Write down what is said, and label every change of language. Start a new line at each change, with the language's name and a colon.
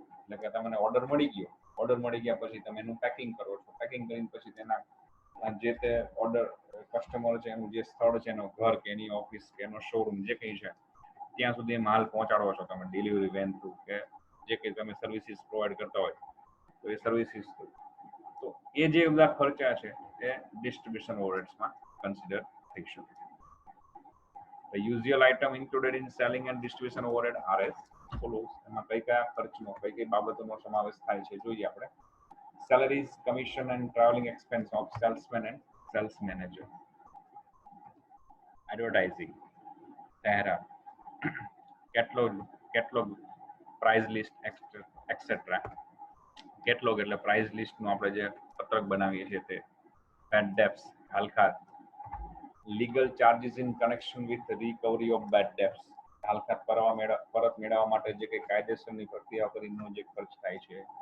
Gujarati: એટલે કે તમને ઓર્ડર મળી ગયો, ઓર્ડર મળી ગયા પછી તમે એનું પેકિંગ કરો છો, પેકિંગ કરીને પછી તેના જે તે ઓર્ડર કસ્ટમર છે એનું જે સ્થળ છે, એનો ઘર કે એની ઓફિસ કે એનો શોરૂમ જે કંઈ છે ત્યાં સુધી માલ પહોંચાડો છો તમે ડિલિવરી વેન થ્રુ, કે જે કંઈ તમે સર્વિસીસ પ્રોવાઈડ કરતા હોય તો એ સર્વિસીસ થ્રુ. તો એ જે બધા ખર્ચા છે એ ડિસ્ટ્રીબ્યુશન ઓવરહેડ્સમાં કન્સિડર થઈ શકે.
English: The usual item included in selling and distribution overhead are as follows.
Gujarati: એમાં કઈ કયા ખર્ચનો, કઈ બાબતોનો સમાવેશ થાય છે જોઈએ આપણે.
English: Salaries, commission and traveling expense of salesman and sales manager. Advertising, જાહેરાત, catalog price list etcetera.
Gujarati: Catalogue એટલે પ્રાઇસ લિસ્ટનું આપણે જે પત્રક બનાવીએ છીએ તે. Bed ડેપ્સ, હાલખાત.
English: legal charges in connection with recovery of bad debts,
Gujarati: હાલખાત પરત મેળવવા માટે જે કંઈ કાયદેસરની પ્રક્રિયા કરીને જે ખર્ચ થાય છે.